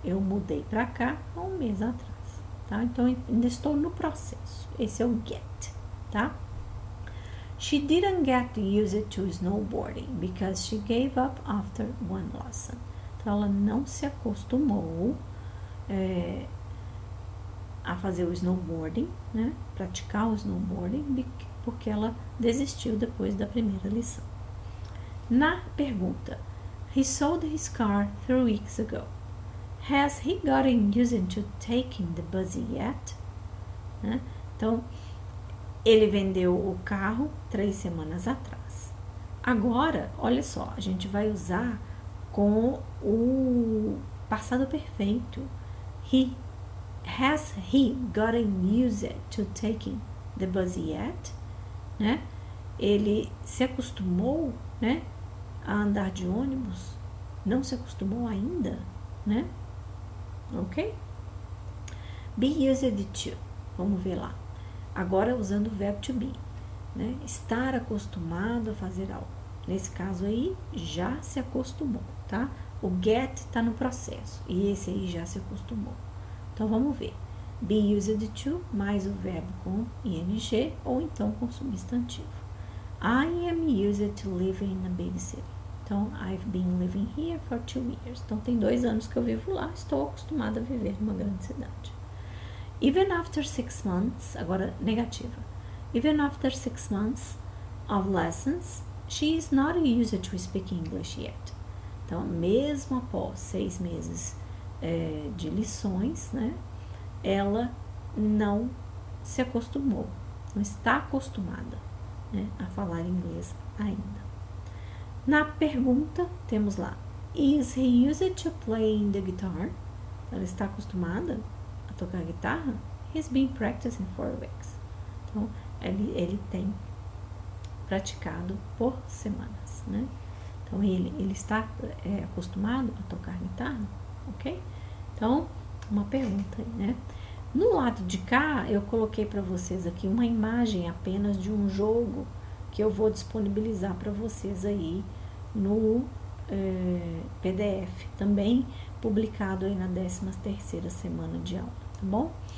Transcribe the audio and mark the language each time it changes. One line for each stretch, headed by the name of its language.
Portuguese: Eu mudei para cá há 1 mês atrás, tá? Então, ainda estou no processo. Esse é o get, tá?
English: She didn't get used to snowboarding because she gave up after one lesson.
Portuguese: Então, ela não se acostumou a fazer o snowboarding, né? Praticar o snowboarding, porque ela desistiu depois da primeira lição. Na pergunta,
English: he sold his car 3 weeks ago. Has he gotten used to taking the bus yet?
Portuguese: Né? Então, ele vendeu o carro 3 semanas atrás. Agora, olha só, a gente vai usar com o passado perfeito.
English: Has he gotten used to taking the bus yet?
Portuguese: Né? Ele se acostumou, né, a andar de ônibus? Não se acostumou ainda, né? ok? Be used to, vamos ver lá. Agora usando o verbo to be, né? Estar acostumado a fazer algo. Nesse caso aí, já se acostumou, tá? O get está no processo e esse aí já se acostumou. Então, vamos ver. Be used to mais o verbo com ing ou então com substantivo.
English: I am used to live in a big city.
Portuguese: Então,
English: I've been living here for 2 years.
Portuguese: Então, tem 2 anos que eu vivo lá, estou acostumada a viver numa grande cidade.
English: Even after 6 months,
Portuguese: agora negativa.
English: Even after 6 months of lessons, she is not used to speak English yet.
Portuguese: Então, mesmo após 6 meses de lições, né, ela não se acostumou, não está acostumada, né, a falar inglês ainda. Na pergunta, temos lá,
English: is he used to playing the guitar?
Portuguese: Ela está acostumada a tocar guitarra?
English: He's been practicing for weeks.
Portuguese: Então, ele tem praticado por semanas, né? Então, ele está acostumado a tocar guitarra, ok? Então, uma pergunta aí, né? No lado de cá, eu coloquei para vocês aqui uma imagem apenas de um jogo que eu vou disponibilizar para vocês aí no PDF, também publicado aí na 13ª semana de aula, tá bom?